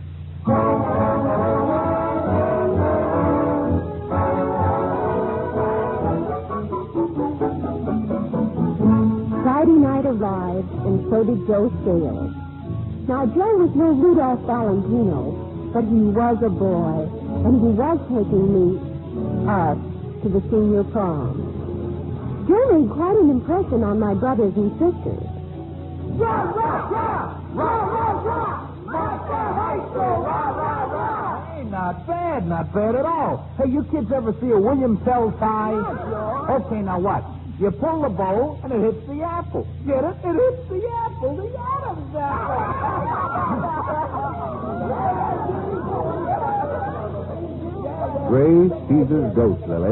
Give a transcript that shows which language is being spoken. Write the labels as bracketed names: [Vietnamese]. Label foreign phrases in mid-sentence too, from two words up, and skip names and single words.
[English] Friday night arrived, and so did Joe Scales. Now, Joe was no Rudolph Valentino, but he was a boy, and he was taking us, to the senior prom. Joe made quite an impression on my brothers and sisters. Rah, rah, rah! Rah, rah, rah! Monster High School! Rah, rah, rah! Hey, not bad at all. Hey, you kids ever see a William Tell tie? Okay, now what? You pull the bow, and it hits the apple. Get it? It hits the apple. The Adam's apple. Gray Caesar's Ghost, Lily.